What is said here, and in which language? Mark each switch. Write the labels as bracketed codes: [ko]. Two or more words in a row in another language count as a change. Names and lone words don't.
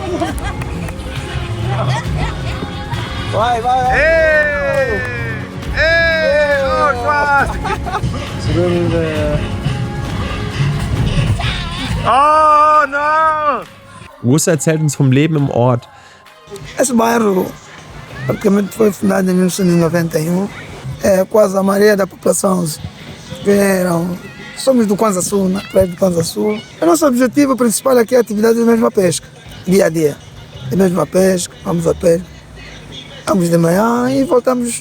[en] Oh, no! [de] Russo erzählt uns vom Leben im Ort. [pt] Esse bairro praticamente foi fundado em 1991. É quase a maioria da população vieram. Somos do Kwanza Sul, na praia do Kwanza Sul. O nosso objetivo principal aqui é a atividade da mesma pesca, dia a dia. A mesma pesca, vamos a pesca. Vamos de manhã e voltamos.